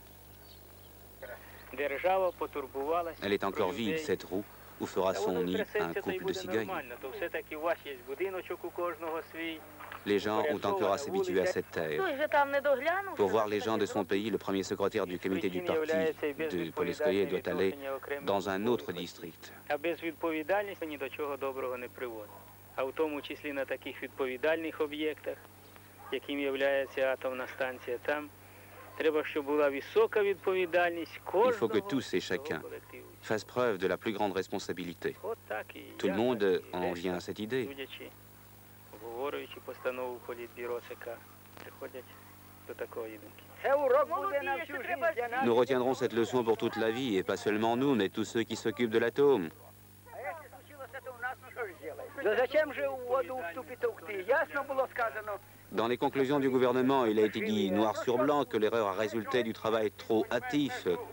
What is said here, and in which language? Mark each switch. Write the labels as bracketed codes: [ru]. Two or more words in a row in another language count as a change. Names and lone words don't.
[fr] Elle est encore vide, cette roue, où fera son nid un couple de cigognes. Les gens ont encore à s'habituer à cette terre. Pour voir les gens de son pays, le premier secrétaire du comité du parti de Polskoye doit aller dans un autre district. [uk] А в тому числі на таких відповідальних об'єктах, яким є атомна станція, там треба, щоб була висока відповідальність [fr] Il faut que [uk] кожного [fr] tous et chacun [uk] колективу. [fr] fassent preuve de la plus grande responsabilité. [uk] От так і [fr] Tout le [uk] я, [fr] monde [uk] так і [fr] en [uk] решта, [fr] vient à cette idée. [uk] судячи, обговорюючи постанову Політбюро ЦК, приходять до такої думки. [fr] Nous retiendrons cette leçon pour toute la vie, et pas seulement nous, mais tous ceux qui s'occupent de l'atome. Dans les conclusions du gouvernement, il a été dit noir sur blanc que l'erreur a résulté du travail trop hâtif.